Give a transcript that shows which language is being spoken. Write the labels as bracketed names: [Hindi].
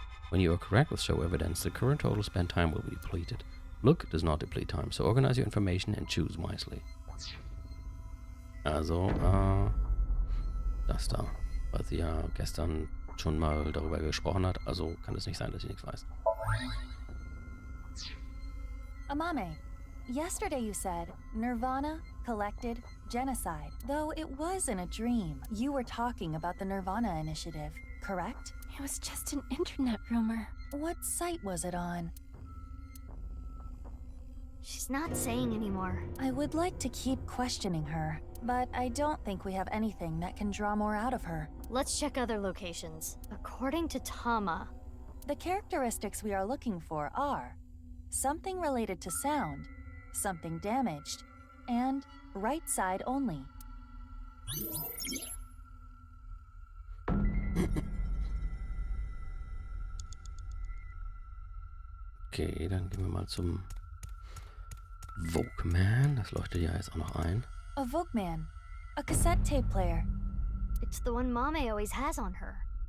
[English] When you are correct with show evidence, the current total spent time will be depleted. Look does not deplete time, so organize your information and choose wisely. [German] Also, das da, was sie ja gestern schon mal darüber gesprochen hat, also kann es nicht sein, dass sie nichts weiß. [English] Amame, yesterday you said nirvanA, collected, genocide. Though it was in a dream, you were talking about the nirvanA initiative. correct? It was just an internet rumor. What site was it on? She's not saying anymore. I would like to keep questioning her, but I don't think we have anything that can draw more out of her. Let's check other locations. According to Tama, the characteristics we are looking for are something related to sound, something damaged, and right side only. [German] Okay, dann gehen wir mal zum Walkman. Das leuchtet ja jetzt auch noch ein. [English] A Walkman. A cassette tape player. it's the one Mame always has on her.